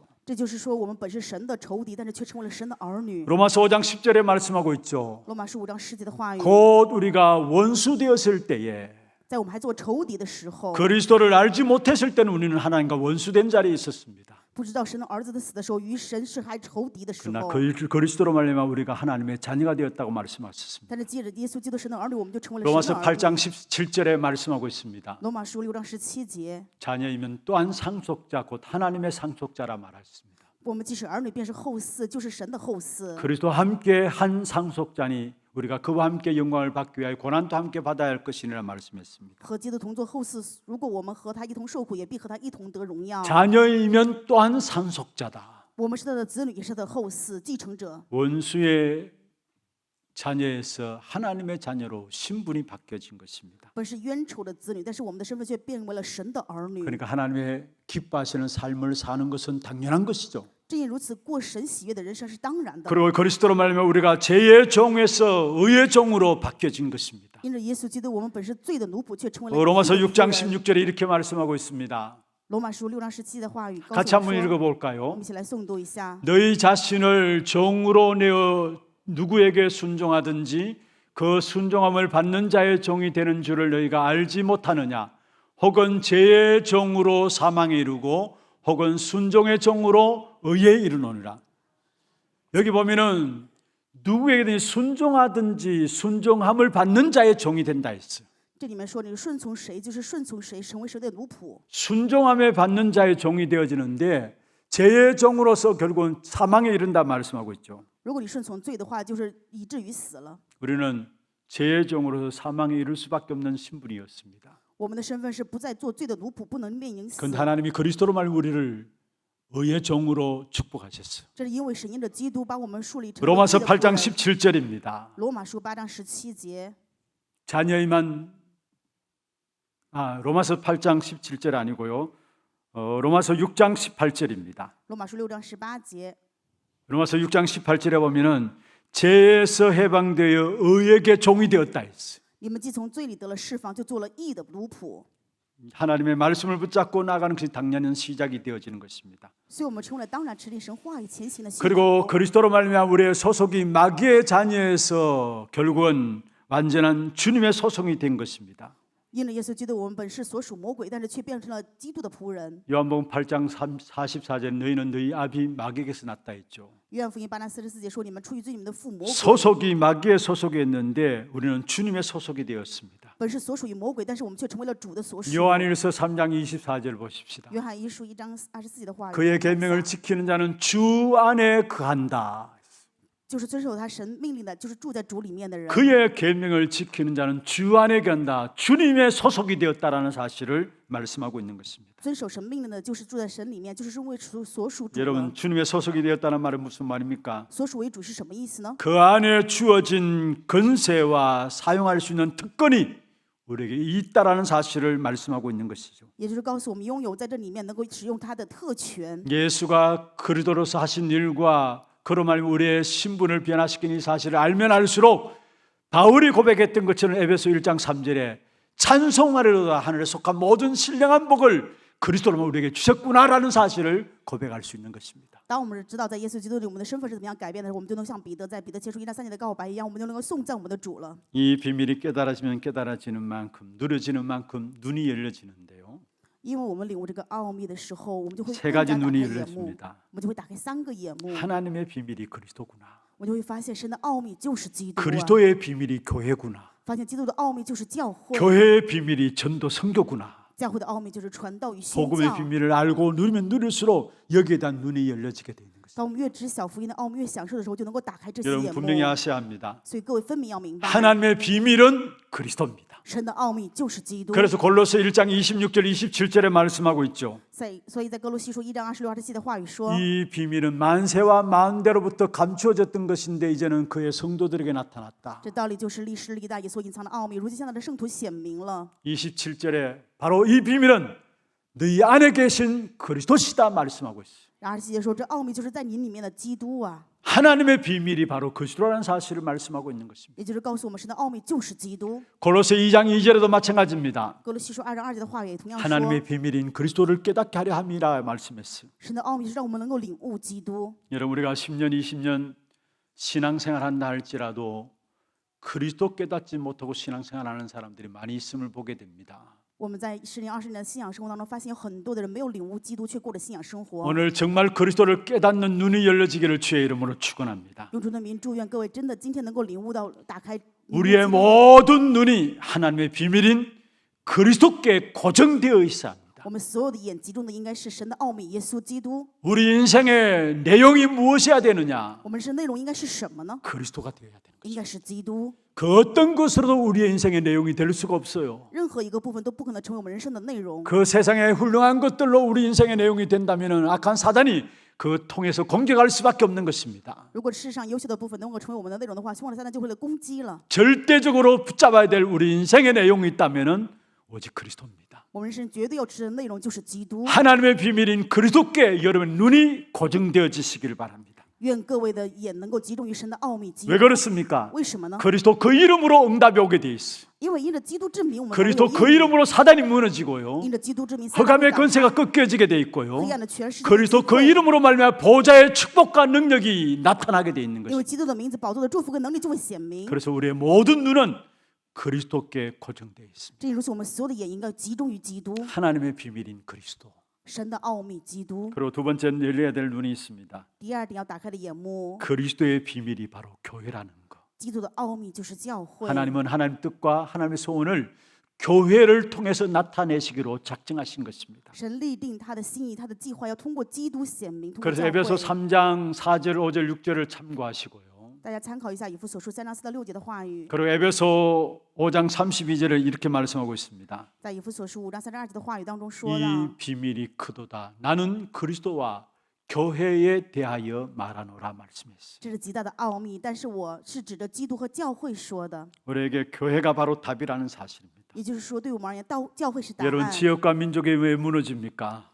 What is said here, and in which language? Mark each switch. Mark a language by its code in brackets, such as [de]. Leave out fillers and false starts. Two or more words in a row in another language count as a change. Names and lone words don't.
[zh] 这就是说，我们本是神的仇敌，但是却成为了神的儿女。 [ko] 로마서 5장 10절에 말씀하고 있죠. [zh] 罗马书5章10节的话语， [ko] 곧 우리가 원수되었을 때에 [zh] 在我们还做仇敌的时候， [ko] 그리스도를 알지 못했을 때는 우리는 하나님과 원수된 자리에 있었습니다. [zh] 不知道神的儿子的死的时候，与神是还仇敌的时 [ko] 그러나 [zh] 候。 [ko] 그리스도로 말미암아 우리가 하나님의 자녀가 되었다고 말씀하셨습니다. [zh] 但是借着耶稣基督神的儿女，我们就成为了神 [ko] 로마서 [zh] 的儿 [ko] 8장 [zh] 女。 [ko] 17절에 말씀하고 있습니다. [zh] 罗马书6章17节， [ko] 자녀이면 또한 상속자 곧 하나님의 상속자라 말했습니다. [zh] 我们既是儿女，便是后嗣，就是神的后嗣。 [ko] 그리스도 함께 한 상속자니 우리가 그와 함께 영광을 받기 위하여 고난도 함께 받아야 할 것이니라 말씀했습니다. [zh] 和基督同作后嗣，如果我们和他一同受苦，也必和他一同得荣耀。 [ko] 자녀이면 또한 상속자다. [zh] 我们是他的子女，也是他的后嗣、继承者。 [ko] 원수의 자녀에서 하나님의 자녀로 신분이 바뀌어진 것입니다. [zh] 本是冤仇的子女，但是我们的身份却变为了神的儿女。 [ko] 그러니까 하나님의 기뻐하시는 삶을 사는 것은 당연한 것이죠. [zh] 正因如此，过神喜悦的人生是当然的。 [ko] 그리고 그리스도로 말하면 우리가 죄의 종에서 의의 종으로 바뀌어진 것입니다. [zh] 因着耶稣基督，我们本是罪的奴仆，却成为了 [ko] 로마서 [zh] 义的 [ko] 6장 [zh] 仆人。 [ko] 16절에 이렇게 말씀하고 있습니다. [zh] 罗马书6章17的话语告 [ko] 같이 [zh] 诉我 [ko] 한번 [zh] 们说，我 [ko] 읽어볼까요? [zh] 们一起来诵读一下。 [ko] 너희 자신을 종으로 내어 누구에게 순종하든지 그 순종함을 받는 자의 종이 되는 줄을 너희가 알지 못하느냐? 혹은 죄의 종으로 사망에 이르고 혹은 순종의 종으로 의에 이르노니라. 여기 보면은 누구에게든지 순종하든지 순종함을 받는 자의 종이 된다 했어요. [zh] 这里面说，你顺从谁，就是顺从谁，成为谁的奴仆。 [ko] 순종함에 받는 자의 종이 되어지는데 죄의 종으로서 결국은 사망에 이른다 말씀하고 있죠. [zh] 如果你顺从罪的话，就是以至于死了。 [ko] 우리는 죄의 종으로서 사망에 이를 수밖에 없는 신분이었습니다. [zh] 我们的身份是不再做罪的奴仆，不能面临死。 [ko] 그런데 하나님이 그리스도로 말하면 우리를 의의 종으로 축복하셨어요. [zh] 这是因为神因着基督把我们树立成为 [ko] 로마서 [zh] 义的仆 [ko] 8장 [zh] 人。 [ko] 17절입니다. [zh] 罗马书8章17节， [ko] 로마서 8장 17절 아니고요. 로마서 6장 18절입니다. [zh] 罗马书6章18节， [ko] 로마서 6장 18절에 보면은 죄에서 해방되어 의에게 종이 되었다 했어요. [zh] 你们既从罪里得了释放，就做了义的奴仆。 [ko] 하나님의 말씀을 붙잡고 나가는 것이 당연한 시작이 되어지는 것입니다. [zh] 所以我们成为了当然持定神话语前行的信 [ko] 그리고 [zh] 徒。 [ko] 그리스도로 말미암아 우리의 소속이 마귀의 자녀에서 결국은 완전한 주님의 소속이 된 것입니다. [zh] 因着耶稣基督，我们本是所属魔鬼，但是却变成了基督的仆人。 [ko] 요한복음 8장 44절 너희는 너희 아비 마귀에게서 났다 했죠. [zh] 约翰福音8章44节说：“你们出于罪，你们的父魔鬼。 [ko] 소속이 마귀의 소속이었는데 우리는 주님의 소속이 되었습니다. [zh] 本是所属于魔鬼，但是我们却成为了主的所属。” [ko] 요한일서 3장 24절 보십시다. [zh] 约翰一书1章24节的话语， [ko] 그의 계명을 지키는 자는 주 안에 거한다. [zh] 就是遵守他神命令的，就是住在主里面的人。 [ko] 그의 계명을 지키는 자는 주 안에 거한다. 주님의 소속이 되었다라는 사실을 말씀하고 있는 것입니다. [zh] 遵守神命令的，就是住在神里面，就是因为所属主 [ko] 여러분 [zh] 了。 [ko] 주님의 소속이 되었다는 말은 무슨 말입니까? [zh] 所属为主是什么意思呢？ [ko] 그 안에 주어진 권세와 사용할 수 있는 특권이 우리에게 있다라는 사실을 말씀하고 있는 것이죠. [zh] 也就是告诉我们，拥有在这里面能够使用他的特权。 [ko] 예수가 그리스도로서 하신 일과 그로 말미암아 우리의 신분을 변화시킨 이 사실을 알면 알수록 바울이 고백했던 것처럼 에베소 1장 3절에 찬송하리로다 하늘에 속한 모든 신령한 복을 그리스도로 우리에게 주셨구나라는 사실을 고백할 수 있는 것입니다. [zh] 当我们知道在耶稣基督里我们的身份是怎么样改变的时候，我们就能像彼得在彼得前书1章3节的告白一样，我们就能够颂赞我们的主了。 [ko] 이 비밀이 깨달아지면 깨달아지는 만큼 누려지는 만큼 눈이 열려지는데요. [zh] 因为我们领悟这个奥秘的时候，我们就会 [ko] 세 [zh] 更 [ko] 가지 [zh] 加打开 [ko] 눈이 [zh] 眼目， [ko] 열렸습니다. [zh] 我们就会打开3个眼目， [ko] 하나님의 비밀이 그리스도구나. [zh] 我们就会发现神的奥秘就是基督啊， [ko] 그리스도의 비밀이 교회구나. [zh] 发现基督的奥秘就是教会， [ko] 교회의 비밀이 전도 선교구나. [zh] 教会的奥秘就是传道与宣 [ko] 복음의 [zh] 教。 [ko] 비밀을 알고 누리면 누릴수록 여기에 대한 눈이 열려지게 되는 것입니다. [zh] 当我们越知晓福音的奥秘，越享受的时候，就能够打开这些 [ko] 여러분 [zh] 眼目。 [ko] 분명히 아셔야 합니다. [zh] 所以各位分明要明白， [ko] 하나님의 비밀은 그리스도입니다. [zh] 神的奥秘就是基督。 [ko] 그래서 골로새 1장 26절 27절에 말씀하고 있죠. [zh] 所以在哥罗西书1章26、27的话语说， [ko] 이 비밀은 만세와 만대로부터 감추어졌던 것인데 이제는 그의 성도들에게 나타났다. [zh] 这道理就是历史历代也所隐藏的奥秘，如今现在的圣徒显明了。 [ko] 27절에 바로 이 비밀은 너희 안에 계신 그리스도시다 말씀하고 있어요. [zh] 然而27节说，这奥秘就是在你里面的基督啊， [ko] 하나님의 비밀이 바로 그리스도라는 사실을 말씀하고 있는 것입니다. [zh] 也就是告诉我们神的奥秘就是基督。 [ko] 골로새 2장 2절에도 마찬가지입니다. [zh] 哥罗西书2章2节的话语也同样说， [ko] 하나님의 비밀인 그리스도를 깨닫게 하려 함이라 말씀했어요. [zh] 神的奥秘是让我们能够领悟基督。 [ko] 여러분 우리가 10년 20년 신앙생활 한다 할지라도 그리스도 깨닫지 못하고 신앙생활하는 사람들이 많이 있음을 보게 됩니다. [zh] 我们在10年、20年的信仰生活当中，发现有很多的人没有领悟基督，却过着信仰生活。 [ko] 오늘 정말 그리스도를 깨닫는 눈이 열려지기를 주의 이름으로 축원합니다. [zh] 用主的名祝愿各位真的今天能够领悟到，打开 [ko] 우리의 모든 눈이 하나님의 비밀인 그리스도께 고정되어 있어야 합니다. [zh] 我们所有的眼集中的应该是神的奥秘，耶稣基督。 [ko] 우리 인생의 내용이 무엇이어야 되느냐? [zh] 我们是内容应该是什么呢？ [ko] 그리스도가 되어야 되는 거죠. [zh] 应该是基督。 [ko] 그 어떤 것으로도 우리의 인생의 내용이 될 수가 없어요. [zh] 任何一个部分都不可能成为我们人生的内容。 [ko] 그 세상의 훌륭한 것들로 우리 인생의 내용이 된다면 악한 사단이 그 통해서 공격할 수밖에 없는 것입니다. [zh] 如果世上优秀的部分能够成为我们的内容的话，希望撒旦就会来攻击了。 [ko] 절대적으로 붙잡아야 될 우리 인생의 내용이 있다면 오직 그리스도입니다. [zh] 我们人生绝对要吃的内容就是基督。 [ko] 하나님의 비밀인 그리스도께 여러분 눈이 고정되어지시길 바랍니다. [zh] 愿各位的眼能够集中于神的奥秘基督。 [ko] 왜 그렇습니까? [zh] 为什么呢？ [ko] 그리스도 그 이름으로 응답이 오게 돼 있어요. [zh] 因为因着基督之名，我们 [ko] 그리스도 그 이름으로 사단이 무너지고요. [zh] 因着基督之名， [ko] 흑암의 권세가 꺾여지게 돼 있고요. [zh] 黑暗的权势。 [ko] 그리스도 그 이름으로 말미암아 보좌의 축복과 능력이 나타나게 돼 있는 [zh] 因为 [ko] 것입니다. [zh] 基督的名字，宝座的祝福跟能力就会显明。 [ko] 그래서 우리의 모든 눈은 그리스도께 고정되어 있습니다. [zh] 这如此，我们所有的眼应该集中于基督， [ko] 하나님의 비밀인 그리스도. [zh] 神的奥秘基督。 [ko] 그리고 두 번째 열려야 될 눈이 있습니다. [zh] 第二点要打开的眼目， [ko] 그리스도의 비밀이 바로 교회라는 것. [zh] 基督的奥秘就是教会。 [ko] 하나님은 하나님 뜻과 하나님의 소원을 교회를 통해서 나타내시기로 작정하신 것입니다. [zh] 神立定他的心意，他的计划要通过基督显明，通过 [ko] 그래서 [zh] 教 [ko] 에베소 [zh] 会。 [ko] 3장 4절, 5절, 6절을 참고하시고요. [zh] 大家参考一下以弗所书3章4到6节的话语， [ko] 그리고 에베소 5장 32절을 이렇게 말씀하고 있습니다. [zh] 在以弗所书5章3章2节的话语当中说 [ko] 이 [zh] 到， [ko] 비밀이 크도다. 나는 그리스도와 교회에 대하여 말하노라 말씀했어요. [zh] 这是极大的奥秘，但是我是指着基督和教会说的， [ko] 우리에게 교회가 바로 답이라는 사실입니다. [zh] 也就是说，对我们而言，教会是答 [ko] 여러분 [zh] 案。 [ko] 지역과 민족이 왜 무너집니까?